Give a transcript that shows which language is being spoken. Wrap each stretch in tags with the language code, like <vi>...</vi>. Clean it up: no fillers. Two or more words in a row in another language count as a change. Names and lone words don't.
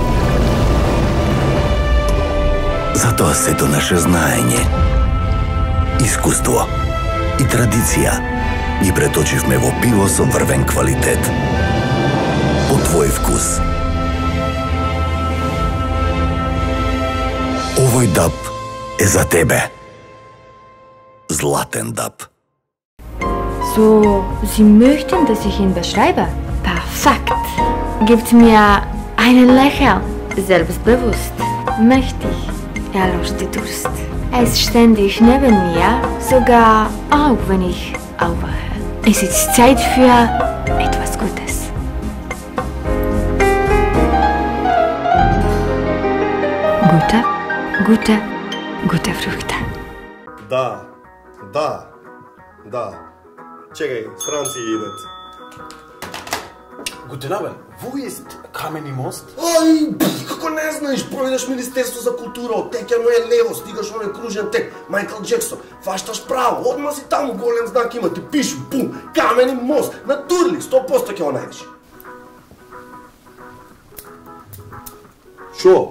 <mk>Затоа сето наше знаење, искуство и традиција ги преточивме во пиво со врвен квалитет. По твој вкус. Овој даб е за тебе. Zlaten Dab.</mk> <de>So, Sie möchten, dass ich ihn beschreibe? Perfekt. Gibt mir einen Lächeln. Selbstbewusst, mächtig. Er löscht die Durst. Er ist ständig neben mir, sogar auch wenn ich aufwache. Es ist Zeit für etwas Gutes. Gute Früchte. Da.</de> <mk>Чекај, странци идат.</mk> <de>Guten Abend, wo ist Камени мост?</de> <mk>Ај, како не знаеш, пројдеш Министерство за култура, оттекјано е лево, стигаш оној кружен тек, Майкл Джексон, фашташ право, одма си таму, голем знак има, ти пише, бум, Камени мост, на Турли, 100% ќе го најдеш. Шо?</mk>